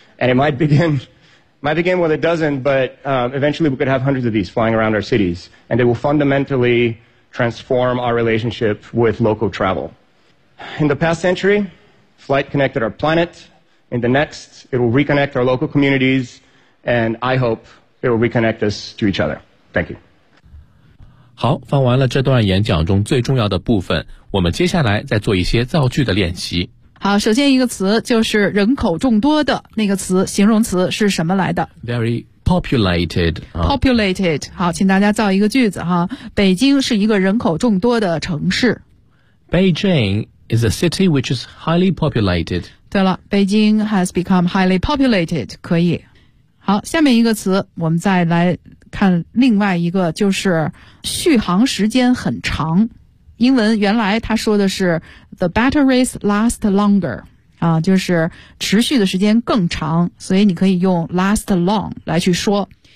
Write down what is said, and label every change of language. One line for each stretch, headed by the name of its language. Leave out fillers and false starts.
English: And it might begin with a dozen, but eventually we could have hundreds of these flying around our cities. And they will fundamentally transform our relationship with local travel. In the past century, flight connected our planet. In the next, it will reconnect our local communities, and I hope it will reconnect us to each other. Thank you.
Chinese: 好，放完了这段演讲中最重要的部分，我们接下来再做一些造句的练习。好，首先一个词就是人口众多的那个词，形容词是什么来的
English: ？Very populated.
Chinese: Populated. 好，请大家造一个句子哈。北京是一个人口众多的城市。
English: Beijing is a city which is highly populated.
Chinese: 对了，
English: 北京 has become highly populated,
Chinese: 可以。好，下面一个词我们再来看另外一个，就是续航时间很长。英文原来他说的是
English: the batteries last longer,
Chinese: 啊，就是持续的时间更长，所以你可以用
English: last long
Chinese: 来去说。